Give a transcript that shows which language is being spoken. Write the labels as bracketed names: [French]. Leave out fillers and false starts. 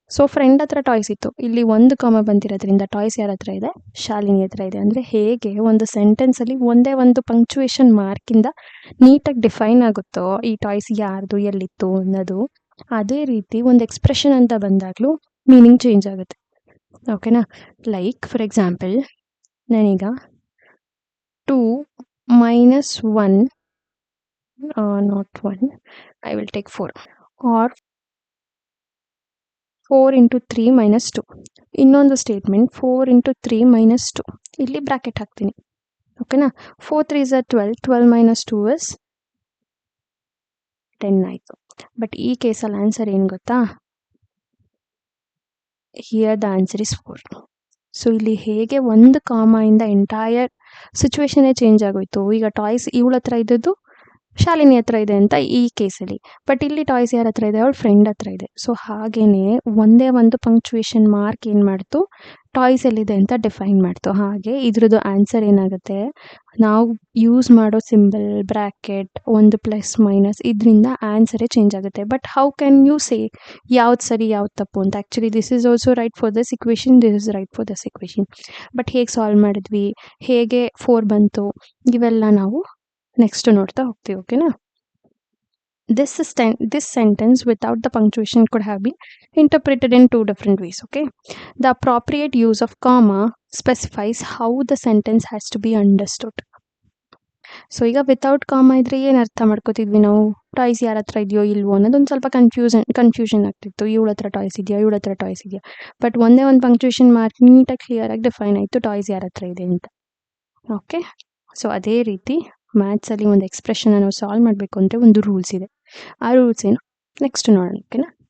[Kannada] So friend ಹತ್ರ toys ಇತ್ತು, ಇಲ್ಲಿ ಒಂದು ಕಾಮ ಬಂದಿರೋದ್ರಿಂದ ಟಾಯ್ಸ್ ಯಾರ ಹತ್ರ ಇದೆ, ಶಾಲಿನಿ ಹತ್ರ ಇದೆ. ಅಂದರೆ ಹೇಗೆ ಒಂದು ಸೆಂಟೆನ್ಸಲ್ಲಿ ಒಂದೇ ಒಂದು ಪಂಕ್ಚುಯೇಷನ್ ಮಾರ್ಕಿಂದ ನೀಟಾಗಿ ಡಿಫೈನ್ ಆಗುತ್ತೋ ಈ ಟಾಯ್ಸ್ ಯಾರ್ದು ಎಲ್ಲಿತ್ತು ಅನ್ನೋದು, ಅದೇ ರೀತಿ ಒಂದು ಎಕ್ಸ್ಪ್ರೆಷನ್ ಅಂತ ಬಂದಾಗಲೂ ಮೀನಿಂಗ್ ಚೇಂಜ್ ಆಗುತ್ತೆ. ಓಕೆನಾ. [English] Like for example, ನಾನೀಗ 2 - 1 not 1, I will take 4 or 4 × 3 - 2. [Kannada] ಇನ್ನೊಂದು ಸ್ಟೇಟ್ಮೆಂಟ್ 4 × 3 - 2, ಇಲ್ಲಿ ಬ್ರಾಕೆಟ್ ಹಾಕ್ತೀನಿ. ಓಕೆನಾ. 4 × 3 = 12, 12 - 2 is 10 ಆಯಿತು. ಬಟ್ ಈ ಕೇಸಲ್ಲಿ ಆನ್ಸರ್ ಏನು ಗೊತ್ತಾ, [English] Here the answer is 4. [Kannada] So ಇಲ್ಲಿ ಹೇಗೆ ಒಂದು ಕಾಮಾಯಿಂದ ಎಂಟೈರ್ ಸಿಚುವೇಶನ್ನೇ ಚೇಂಜ್ ಆಗೋಯ್ತು. ಈಗ ಟಾಯ್ಸ್ ಇವಳ ಹತ್ರ ಇದ್ದದ್ದು ಶಾಲಿನಿ ಹತ್ರ ಇದೆ ಅಂತ ಈ ಕೇಸಲ್ಲಿ, ಬಟ್ ಇಲ್ಲಿ ಟಾಯ್ಸ್ ಯಾರ ಹತ್ರ ಇದೆ, ಅವಳ ಫ್ರೆಂಡ್ ಹತ್ರ ಇದೆ. ಸೊ ಹಾಗೇನೆ ಒಂದೇ ಒಂದು ಪಂಕ್ಚುಯೇಷನ್ ಮಾರ್ಕ್ ಏನು ಮಾಡ್ತು, ಟಾಯ್ಸ್ ಎಲ್ಲಿದೆ ಅಂತ ಡಿಫೈನ್ ಮಾಡ್ತು. ಹಾಗೆ ಇದ್ರದ್ದು ಆನ್ಸರ್ ಏನಾಗುತ್ತೆ, ನಾವು ಯೂಸ್ ಮಾಡೋ ಸಿಂಬಲ್, ಬ್ರ್ಯಾಕೆಟ್, ಒಂದು ಪ್ಲಸ್ ಮೈನಸ್, ಇದರಿಂದ ಆನ್ಸರೇ ಚೇಂಜ್ ಆಗುತ್ತೆ. [English] but how can you say [Kannada] ಯಾವ್ದು ಸರಿ ಯಾವ್ದು ತಪ್ಪು ಅಂತ. [English] Actually this is also right for this equation, this is right for this equation. [Kannada] But ಹೇಗೆ ಸಾಲ್ವ್ ಮಾಡಿದ್ವಿ, ಹೇಗೆ 4 ಬಂತು, ಇವೆಲ್ಲ ನಾವು ನೆಕ್ಸ್ಟ್ ನೋಡ್ತಾ ಹೋಗ್ತೀವಿ. ಓಕೆನಾ. [English] this sentence without the punctuation could have been interpreted in two different ways. Okay, the appropriate use of comma specifies how the sentence has to be understood. [Kannada] So ಈಗ ವಿತೌಟ್ ಕಾಮ ಇದ್ರೆ ಏನು ಅರ್ಥ ಮಾಡ್ಕೋತಿದ್ವಿ ನಾವು? ಟಾಯ್ಸ್ ಯಾರ ಹತ್ರ ಇದೆಯೋ ಇಲ್ವೋ ಅನ್ನೋದೊಂದು ಸ್ವಲ್ಪ ಕನ್ಫ್ಯೂಷನ್ ಆಗ್ತಿತ್ತು. ಇವಳ ಹತ್ರ ಟಾಯ್ಸ್ ಇದೆಯಾ, ಇವಳ ಹತ್ರ ಟಾಯ್ಸ್ ಇದೆಯಾ. ಬಟ್ ಒಂದೇ ಒಂದು ಪಂಕ್ಚುಯೇಷನ್ ಮಾರ್ಕ್ ನೀಟಾಗಿ ಕ್ಲಿಯರಾಗಿ ಡಿಫೈನ್ ಆಯಿತು ಟಾಯ್ಸ್ ಯಾರ ಹತ್ರ ಇದೆ ಅಂತ. ಓಕೆ, ಸೊ ಅದೇ ರೀತಿ ಮ್ಯಾಥ್ಸಲ್ಲಿ ಒಂದು ಎಕ್ಸ್ಪ್ರೆಷನ್ ನಾವು ಸಾಲ್ವ್ ಮಾಡಬೇಕು ಅಂದರೆ ಒಂದು ರೂಲ್ಸ್ ಇದೆ. ಆ ರೂಲ್ಸ್ ಏನು ನೆಕ್ಸ್ಟ್ ನೋಡೋಣ. ಓಕೆನಾ?